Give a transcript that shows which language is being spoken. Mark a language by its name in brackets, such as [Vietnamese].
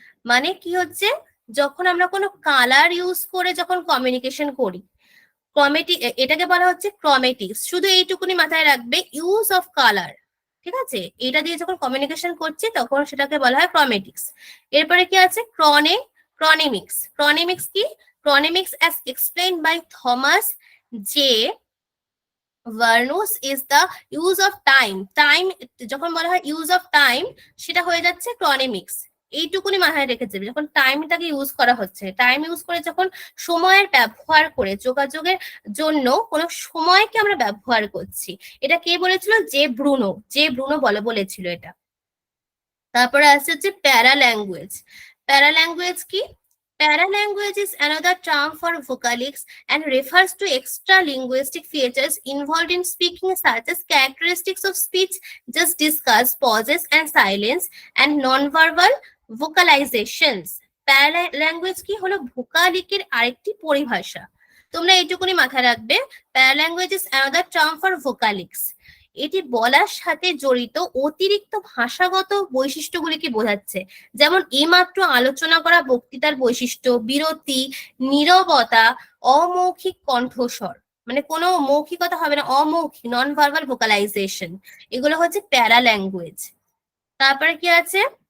[Bangla] মানে কি হচ্ছে, যখন আমরা কোনো কালার ইউজ করে যখন কমিউনিকেশন করি, এটাকে বলা হচ্ছে ক্রোমেটিক্স। শুধু এইটুকুনি মাথায় রাখবে, [English] use of colour, [Bangla] ঠিক আছে? এটা দিয়ে যখন কমিউনিকেশন করছি তখন সেটাকে বলা হয় ক্রোমেটিক্স। এরপরে কি আছে? ক্রনেমিক্স। ক্রনেমিক্স কি? [English] Chronemics as explained by Thomas J. Vernos is the use of time. [Bangla] Time যখন বলা হয় [English] use of time, [Bangla] সেটা হয়ে যাচ্ছে ক্রনেমিক্স। এইটুকুনি মাথায় রেখে যাবে, যখন টাইমটাকে ইউজ করা হচ্ছে, টাইম ইউজ করে যখন সময়ের ব্যবহার করে যোগাযোগের জন্য কোনো সময়কে আমরা ব্যবহার করছি। এটা কে বলেছিল? জে ব্রুনো বলেছিল এটা। তারপরে আসছে হচ্ছে প্যারাল্যাঙ্গুয়েজ। প্যারাল্যাঙ্গুয়েজ কি? [English] Paralanguage is another term for vocalics and refers to extra linguistic features involved in speaking, such as characteristics of speech just discussed, pauses and silence, and non-verbal vocalizations. [Bangla] Paralanguage কি হলো? ভোকালিকের আরেকটি পরিভাষা। তোমরা এইটুকুনি মাথায় রাখবে, [English] Paralanguage is another term for vocalics. [Bangla] এটি বলার সাথে জড়িত অতিরিক্ত ভাষাগত বৈশিষ্ট্যগুলিকে বোঝাচ্ছে। যেমন এইমাত্র আলোচনা করা বক্তৃতার বৈশিষ্ট্য, বিরতি, নীরবতা, অমৌখিক কণ্ঠস্বর, মানে কোনো মৌখিকতা হবে না, অমৌখিক, নন ভার্বাল ভোকালাইজেশন, এগুলো হচ্ছে প্যারাল্যাঙ্গুয়েজ। তারপরে কি আছে?